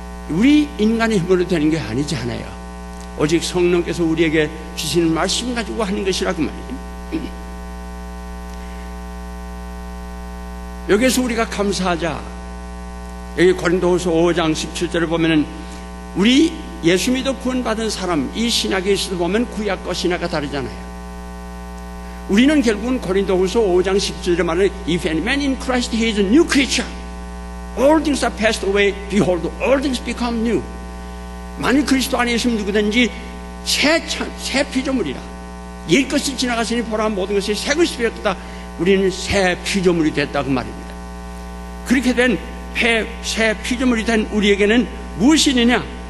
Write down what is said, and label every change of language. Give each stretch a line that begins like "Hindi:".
Korean: 우리 인간의 힘으로 되는 게 아니지 않아요. 오직 성령께서 우리에게 주시는 말씀 가지고 하는 것이라고 말이에요. 여기서 우리가 감사하자. 여기 고린도후서 5장 17절을 보면은 우리 예수 믿어 구원받은 사람, 이 신약에 있어도 보면 구약과 신약과 다르잖아요. 우리는 결국은 고린도후서 5장 17절에 말하는
English: If any man in Christ, he is a new creature. All things are passed away. Behold, all things become new.
Korean: 만일 그리스도 안에 있으면 누구든지 새 피조물이라. 옛것이 지나갔으니 보라 모든 것이 새 것이 되었다. 우리는 새 피조물이 됐다 그 말입니다. 그렇게 된 새 피조물이 된 우리에게는 무엇이 있느냐?